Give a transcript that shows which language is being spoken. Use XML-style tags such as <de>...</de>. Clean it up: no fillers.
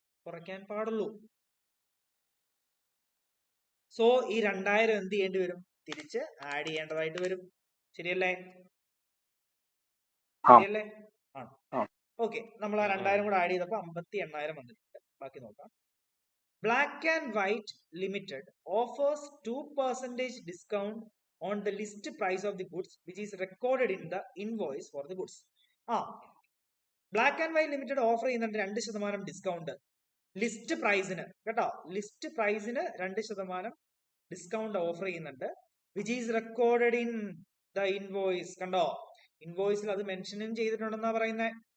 <ml>കുറയ്ക്കാൻ പാടുള്ളൂ. സോ ഈ 2,000 എന്ത് ചെയ്യേണ്ടി വരും? തിരിച്ച് ആഡ് ചെയ്യേണ്ടതായിട്ട് വരും. ശരിയല്ലേ? ശരിയല്ലേ? ആണ്. ഓക്കെ, നമ്മൾ ആ 2,000 കൂടെ ആഡ് ചെയ്തപ്പോ 58,000 വന്നിട്ടുണ്ട്. ബാക്കി നോക്കാം.</ml> <en>Black and white limited offers 2% discount on the list price of the goods which is recorded in the invoice for the goods.</en> <ml>Black and white limited offer ചെയ്യുന്നുണ്ട് 2% ഡിസ്കൗണ്ട് ലിസ്റ്റ് പ്രൈസിന്. കേട്ടോ, ലിസ്റ്റ് പ്രൈസിന് 2% discount offer ചെയ്യുന്നുണ്ട്.</ml> <en>Which is recorded in the invoice.</en> <ml>കണ്ടോ, ഇൻവോയ്സിൽ അത് മെൻഷനും ചെയ്തിട്ടുണ്ടെന്നാ പറയുന്നത്.</ml>